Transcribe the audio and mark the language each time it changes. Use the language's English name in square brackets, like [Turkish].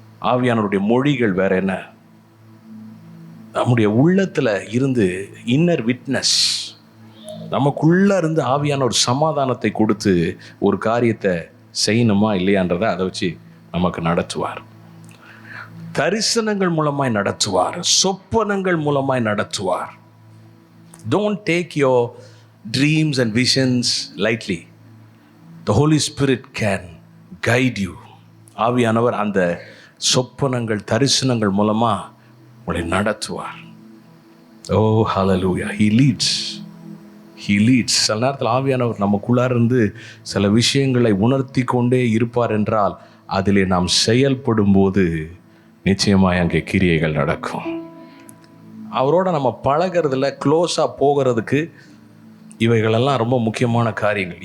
[Tamil] ஆவியானவருடைய மொழிகள் வேற என்ன? நம்முடைய உள்ளத்தில் இருந்து இன்னர் விட்னஸ், நமக்குள்ளே இருந்து ஆவியான ஒரு சமாதானத்தை கொடுத்து ஒரு காரியத்தை செய்யணுமா இல்லையான்றதை அதை வச்சு நமக்கு நடத்துவார். தரிசனங்கள் மூலமாய் நடத்துவார், சொப்பனங்கள் மூலமாய் நடத்துவார். [English] Don't take your dreams and visions lightly. The Holy Spirit can guide you. [Tamil] ஆவியானவர் அந்த சொப்பனங்கள் தரிசனங்கள் மூலமா உங்களை நடத்துவார். [English] Oh hallelujah, he leads. [Tamil] சில நேரத்தில் ஆவியானவர் நமக்குள்ளார இருந்து சில விஷயங்களை உணர்த்தி கொண்டே இருப்பார் என்றால் அதிலே நாம் செயல்படும் போது நிச்சயமாக அங்கே கிரியைகள் நடக்கும். அவரோட நம்ம பழகிறதுல க்ளோஸாக போகிறதுக்கு இவைகளெல்லாம் ரொம்ப முக்கியமான காரியங்கள்.